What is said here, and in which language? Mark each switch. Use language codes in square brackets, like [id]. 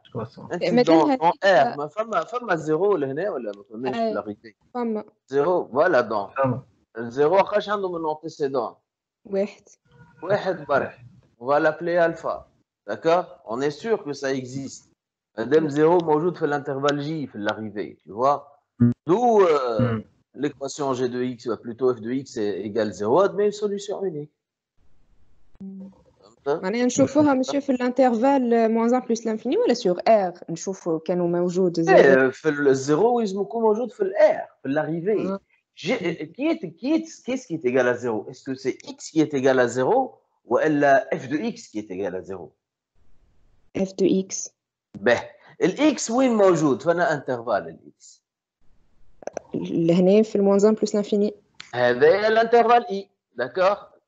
[fr] Dans R, femme à 0 [ar] لهنا ولا ما فماش في [fr] l'arrivée. 0, voilà donc. [ar] 0 واش عنده من antécédent. واحد برك. [fr] On va l'appeler alpha. D'accord? On est sûr que ça existe. Madame 0 [ar] موجود في [fr] l'intervalle J في l'arrivée, tu vois? D'où l'équation G de x, plutôt f de x égale 0, admet une solution unique. [ar] معناها نشوفوها ماشي في الانترفال [fr] moins 1 plus l'infini [ar] ولا sur R نشوفوا كانوا موجود زيرو في الزيرو لازم يكون موجود في الار في [fr] l'arrivée. Qu'est-ce qui est égal à 0? Est-ce que c'est x qui est égal à 0 ou f de x qui est égal à 0? f de x. [ar] Ben, الx وين موجود؟ فانا انترفال الx. لهنا في [fr] moins 1 plus l'infini. [ar] هذا الانترفال i, d'accord?